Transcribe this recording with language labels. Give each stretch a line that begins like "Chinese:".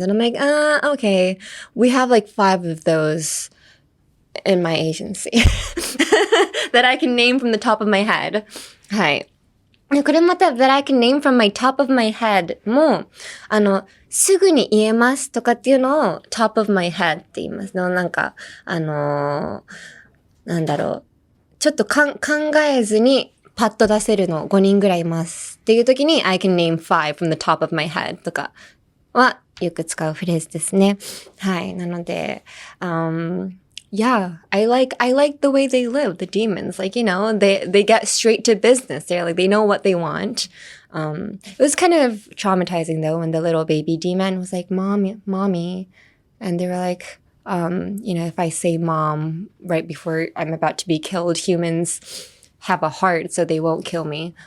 English: And I'm like, okay. We have like 5 of those in my agency that I can name from the top of my head.
Japanese: はい。これまた
English: that I can name from my top of my head
Japanese: も、すぐに言えますとかっていうのを top of my head って言います。なんか、なんだろう。ちょっと考えずにパッと出せるの5人ぐらいいますっていう時に
English: I can name 5 from the top of my head
Japanese: とかはよく使うフレーズですね。はい。なので、
English: yeah, I like the way they live, the demons. Like, they get straight to business. They're like, they know what they want. It was kind of traumatizing though when the little baby demon was like, mommy. And they were like, if I say mom right before I'm about to be killed, humans have a heart, so they won't kill me.